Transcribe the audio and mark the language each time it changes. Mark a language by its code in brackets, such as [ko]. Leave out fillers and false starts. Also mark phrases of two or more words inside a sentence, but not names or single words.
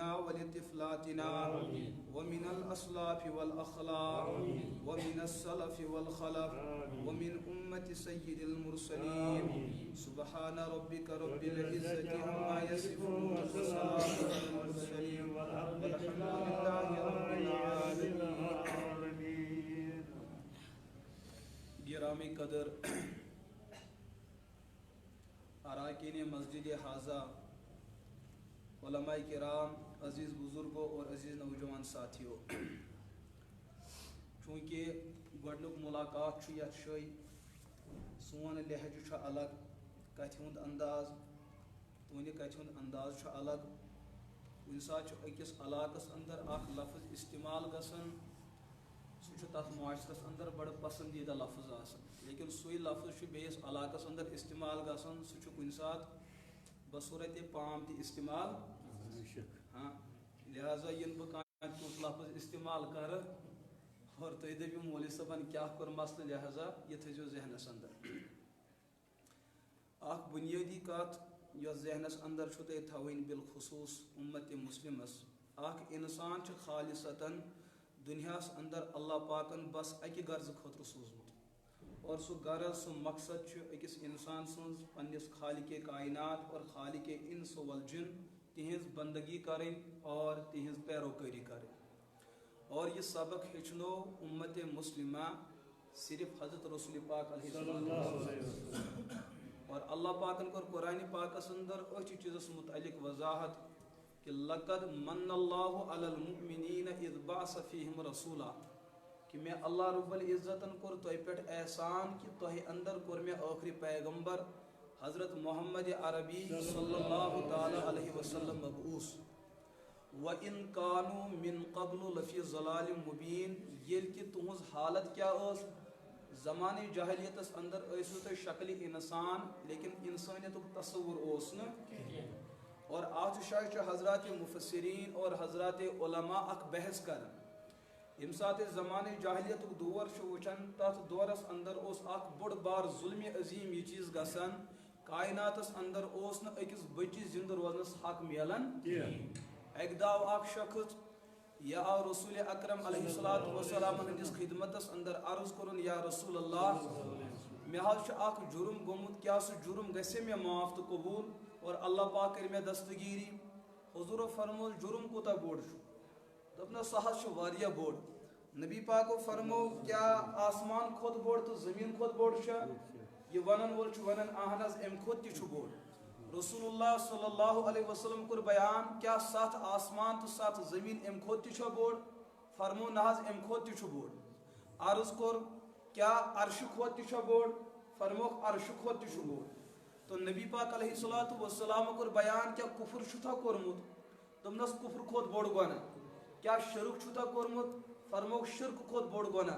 [ar] ولطفلاتنا ومن الأسلاف والأخلاق ومن السلف والخلف ومن أمة سيد المرسلين سبحان ربك رب العزة عما يصفون وسلام على المرسلين والحمد لله رب العالمين. [ur] گرامی قدر اراکین مسجد حاضہ علماء کرام عزیز بزرگوں اور عزیز نوجوان ساتھیوں، [ks] چونکہ گۄڈنیُک ملاقات چھُ یتھ جایہِ سون لہجہ چھُ الگ، کتھِ ہُنٛد انداز تُہنٛدِ کتھِ ہُنٛد انداز چھُ الگ، کُنہِ ساتہٕ چھُ أکِس علاقس اندر اکھ لفظ استعمال گژھان سُہ چھُ تتھ معاشرس اندر بڑٕ پسندیدہ لفظ آسان، لیکن سُے لفظ چھُ بیٚیِس علاقس اندر استعمال گژھان سُہ چھُ کُنہِ ساتہٕ بصورتِ پام تہِ استعمال ہاں لہذا ییٚلہِ بہٕ کانٛہہ تیُتھ لفظ استعمال کرٕ اور تُہۍ دٔپِو مولوی صٲبن کیٛاہ کوٚر مسلہٕ لہذا یہِ تھٲیزیو ذہنس اندر. اکھ بُنیٲدی کتھ یۄس ذہنس اندر چھُ تۄہہِ تھاوٕنۍ بالخصوٗص اُمتِ مُسلِمس، اکھ اِنسان چھُ خالصتاً دُنیاہس اندر اللہ پاکن بس اکہِ غرضہٕ خٲطرٕ سوٗزمُت، اور سُہ غرض سُہ مقصد چھُ أکِس اِنسان سٕنٛز پننِس خالقِ کائنات اور خالقِ انس والجن تِہنٛز بندگی کرٕنۍ اور تِہنٛز پیروکٲری کرٕنۍ. اور یہ سبق ہیٚچھنو اُمتِ مُسلِمہ صرف حضرت رسول پاک [ar] علیہ السلام، [ks] اور اللہ پاکن کوٚر قرآنِ پاکس اندر أتھۍ چیٖزس متعلق وضاحت کہ [ar] لقد من اللہ علی المؤمنین اذ بعث فیہم رسولا، [ks] کہ میں اللہ رب العزتن کور تہ پہ احسان کہ تہ اندر کور میں آخری پیغمبر حضرت محمد عربی [ar] صلی اللہ تعالی علیہ وسلم [ks] مبعوث [ar] وَإِن كَانُوا مِن قَبْلُ لَفِي ضَلَالٍ مُبِينٍ [ks] ییٚلہِ کہ تُہٕنٛز حالت کیا ٲس زمانہ جاہلیتس اندر ٲسِو تُہۍ شکلِ اِنسان لیکن انسانیتُک تصور اوس نہٕ اور اتھ جایہِ چھِ حضرات مفسرین اور حضرات علماء اکھ بحث کران ییٚمہِ ساتہٕ أسۍ زمانہ جاہلیتُک دور چھِ وٕچھان تتھ دورس اندر اوس اکھ بوٚڑ بار ظلمِ عظیٖم یہِ چیٖز گژھان کائناتس اندر اوس نہٕ أکِس بچی زندٕ روزنس حق میلان اکہِ دۄہ آو اکھ شخص یا آو رسول اکرم [ar] علیہ الصلوۃ والسلام [ks] ہندس خدمتس اندر عرض کرن [ar] یا رسول اللہ [ks] مےٚ حظ چھُ اکھ جُرم گوٚمُت کیٛاہ سُہ جُرم گژھِ مےٚ معاف تہٕ قبوٗل اور اللہ پاک کٔرِ مےٚ دستگیٖری حضوٗرو فرموو جُرم کوٗتاہ بوٚڑ چھُ دوٚپنس سُہ حظ چھُ واریاہ بوٚڑ نبی پاکو فرموو کیٛاہ آسمان کھۄتہٕ بوٚڑ تہٕ زٔمیٖن کھۄتہٕ بوٚڑ چھا یہ ونن وول چھُ ونان اہن حظ امہِ کھۄتہٕ تہِ چھُ بوٚڑ رسول اللہ [ar] صلی اللہ علیہ وسلم [ks] کوٚر بیان کیا 7 آسمان تہٕ 7 زمین امہِ کھۄتہٕ تہِ چھا بوٚڑ فرموو نہ حظ امہِ کھۄتہٕ تہِ چھُ بوٚڑ عرض کوٚر کیا عرشہِ کھۄتہٕ تہِ چھا بوٚڑ فرمووُکھ عرشہِ کھۄتہٕ تہِ چھُ بوٚڑ تہٕ نبی پاک [ar] علیہ الصلوۃ والسلام [ks] کوٚر بیان کیا کُفر چھُتھا کوٚرمُت دوٚپنس کُفر کھۄتہٕ بوٚڑ گۄناہ کیا شرک چھُتھا کوٚرمُت فرمووُکھ شرکہٕ کھۄتہٕ بوٚڑ گۄناہ